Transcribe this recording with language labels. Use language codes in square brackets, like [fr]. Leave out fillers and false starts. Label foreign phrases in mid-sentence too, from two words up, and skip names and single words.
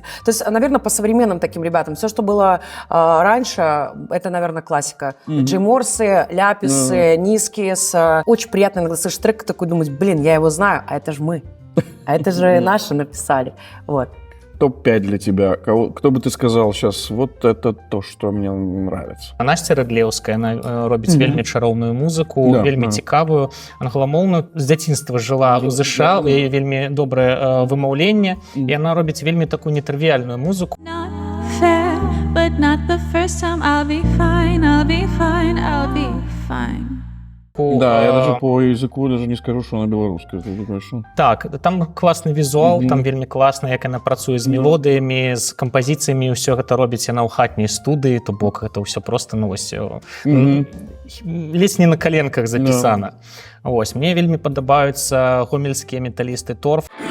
[ru] То есть, наверное, по современным таким ребятам. Все, что было раньше, это, наверное, классика. Джей Морсы, Ляписы, Нискис. Очень приятно иногда слышать трек, такой думать, блин, я его знаю, а это же мы. А это же наши написали. Вот. Топ-5 для тебя. Кто бы ты сказал сейчас, вот это то, что мне нравится? [be] Насця Радлеўская, яна робіць вельмі чароўную музыку, [ru] Да, [be] вельмі цікавую, англамоўную. З дзяцінства жыла ў ЗША, у яе вельмі добрае вымаўленне, і яна робіць вельмі такую нетривіальную музыку. [en] Not fair, but not the first time. I'll be fine, I'll be fine, I'll be fine. [be] музыку. [ru] Да, я даже по языку даже не скажу, что она белорусская. Ты думаешь, что? [be] Так, там класны візуал, там вельмі класна, як яна працуе з мелодыямі, з кампазіцыямі, ўсё гэта робіць яна ў хатняй студыі, то бок гэта ўсё просто, ну вось, ледзь не на коленках запісана. Вось, мне вельмі падабаюцца гомельскія металісты Торф.